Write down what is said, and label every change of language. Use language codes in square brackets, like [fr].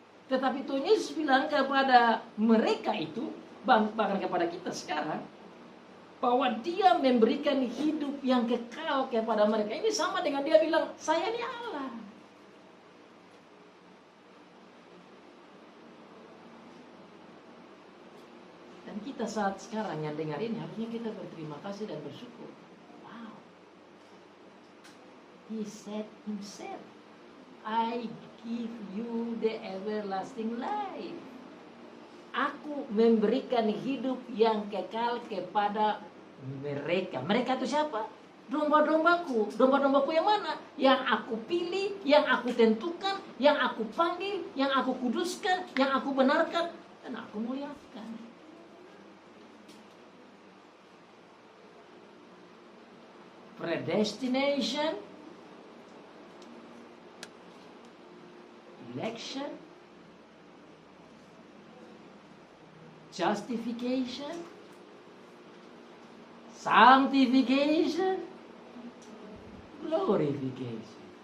[id] Tetapi Tuhan Yesus bilang kepada mereka itu, bahkan kepada kita sekarang, bahwa dia memberikan hidup yang kekal kepada mereka. Ini sama dengan dia bilang, saya ini Allah. Dan kita saat sekarang yang dengar ini, harusnya kita berterima kasih dan bersyukur. Wow. [en] He said himself, I give you the everlasting life. [id] Aku memberikan hidup yang kekal kepada mereka. Mereka itu siapa? Domba-dombaku. Domba-dombaku yang mana? Yang aku pilih, yang aku tentukan, yang aku panggil, yang aku kuduskan, yang aku benarkan, dan aku muliakan. [en] Predestination, election, justification, sanctification, glorification.